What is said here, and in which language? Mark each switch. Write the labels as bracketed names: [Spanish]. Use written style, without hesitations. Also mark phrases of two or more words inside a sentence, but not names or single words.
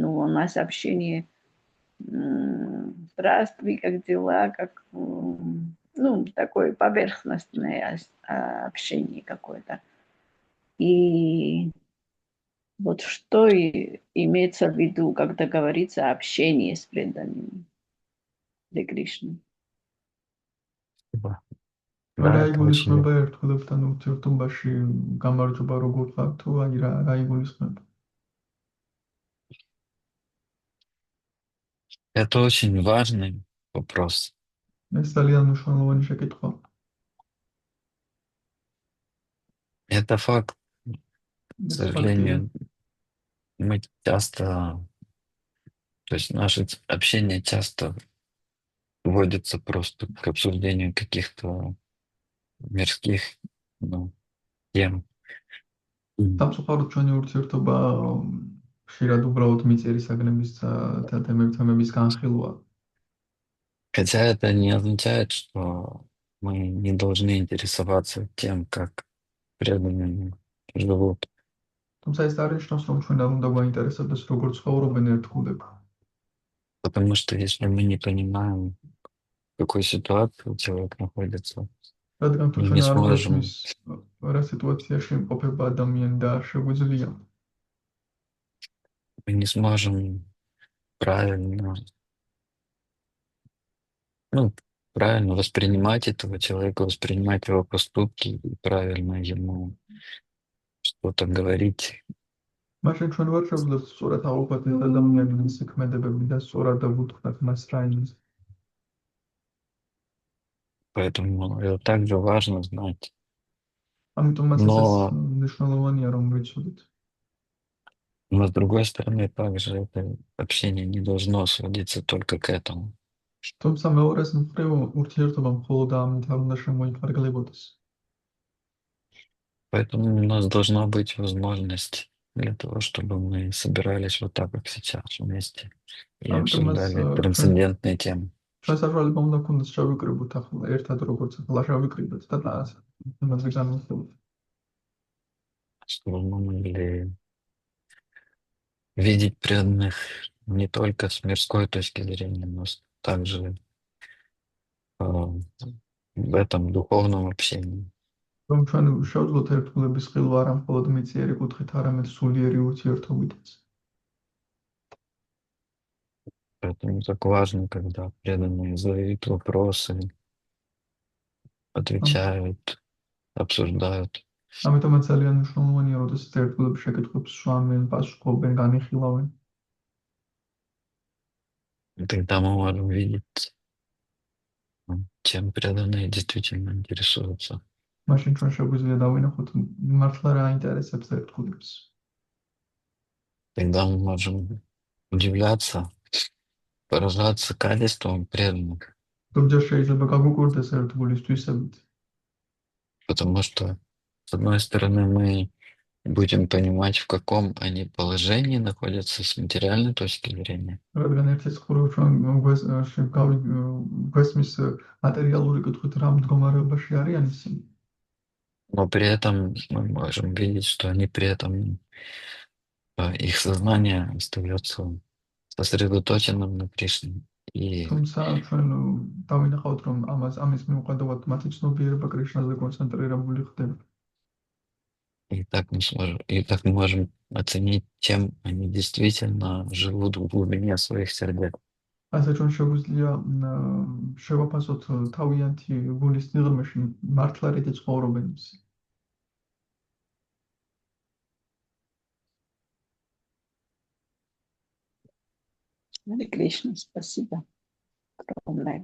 [Russian] Ну, у нас общение, здравствуй, как дела, как, ну, такое поверхностное общение какое-то. И вот что имеется в виду, когда говорится общение с преданными для Кришны? Спасибо. [Georgian] რა [Russian] Да, это очень [Georgian] იგულისხმება ერთგულებთან ურთიერთობაში გამარჯობა როგორ ვარ თუ აი რა იგულისხმება? [Russian] это очень важный вопрос. [Georgian] ეს ძალიან მნიშვნელოვანი შეკითხვა. [Russian] Это факт. К [Georgian] ეს ფაქტია. [Russian] сожалению, мы часто, то есть наше общение часто сводится просто к обсуждению каких-то мирских, ну, тем. [Georgian] სამწუხაროდ ჩვენი ურთიერთობა ხშირად უბრალოდ მიწიერი საგნების და თემების განხილვაა. [Russian] Хотя это не означает, что мы не должны интересоваться тем, как преданные живут. [Georgian] თუმცა ეს არ ნიშნავს, რომ ჩვენ არ უნდა გვაინტერესებდეს როგორ ცხოვრობენ ერთგულები. [Russian] Потому что если мы не понимаем, в какой ситуации человек находится, [Georgian] რადგან თუ [Russian] мы [Georgian] ჩვენ [Russian] не [Georgian] არ [Russian] сможем, [Georgian] გვესმის რა სიტუაციაში იმყოფება ადამიანი და არ შეგვიძლია [Russian] мы не сможем правильно, ну, правильно воспринимать этого человека, воспринимать его поступки и правильно ему что-то говорить. [Georgian] მაშინ ჩვენ ვარ შეგვიძლია სწორად ავუყოთ ეს ადამიანის შექმედებები და სწორად დავუთხრათ მას რა იმის. [Russian] Поэтому это также важно знать. [Georgian] ამიტომაც ეს [Russian] Но, [Georgian] მნიშვნელოვანია რომ ვიცოდეთ. [Russian] но с другой стороны, также это общение не должно сводиться только к этому. [Georgian] თუმცა მეორეს მხრივ ურთიერთობა მხოლოდ ამით არ უნდა შემოიფარგლებოდეს. [Russian] Поэтому у нас должна быть возможность для того, чтобы мы собирались вот так, как сейчас, вместе и [Georgian] ამიტომაც [Russian] обсуждали [Georgian] ჩვენ [Russian] трансцендентные темы. [Georgian] ჩვენ საშუალება უნდა გქონდეს შევიკრიბოთ ახლა ერთად როგორც ახლა შევიკრიბოთ და იმაზე განვიხილოთ. [Russian] Чтобы мы могли видеть преданных не только с мирской точки зрения, но также в этом духовном общении. [Georgian] რომ ჩვენ შევძლოთ ერთგულების ხილვა არა მხოლოდ მიწიერი კუთხით, არამედ სულიერი ურთიერთობითაც. [Russian] Поэтому так важно, когда преданные задают вопросы, отвечают, обсуждают. [Georgian] ამიტომაც ძალიან მნიშვნელოვანია, როდესაც ერთგულების შეკითხვებს შვამენ, პასუხობენ, განიხილავენ. [Russian] И тогда мы можем видеть, чем преданные действительно интересуются. [Georgian] მაშინ ჩვენ შეგვიძლია დავინახოთ მართლა რა აინტერესებს ერთგულებს. [Russian] Тогда мы можем удивляться, поражаться качеством преданных. [Georgian] ზოგჯერ შეიძლება გაგვიკვირდეს ერთგულის თვისებით. [Russian] Потому что, с одной стороны, мы будем понимать, в каком они положении находятся с материальной точки зрения. [Georgian] რადგან ერთის მხრივ ჩვენ გვესმის მატერიალური კითხვით რა მდგომარეობაში არიან ისინი. [Russian] Но при этом мы можем видеть, что они при этом, их сознание остается сосредоточенным на Кришне. И [Georgian] თუმცა ჩვენ დავინახავთ, რომ ამის მიუხედავად მათი ცნობიერება კრიშნაზე კონცენტრირებული ხდება. [Russian] И так мы можем оценить, чем они действительно живут в глубине своих сердец. [Georgian] ასე ჩვენ შეგვიძლია შევაფასოთ თავიანთი გულის სიღრმეში მართლა რითი ცხოვრობენ ისინი. [Russian] Ари Кришна, спасибо огромное.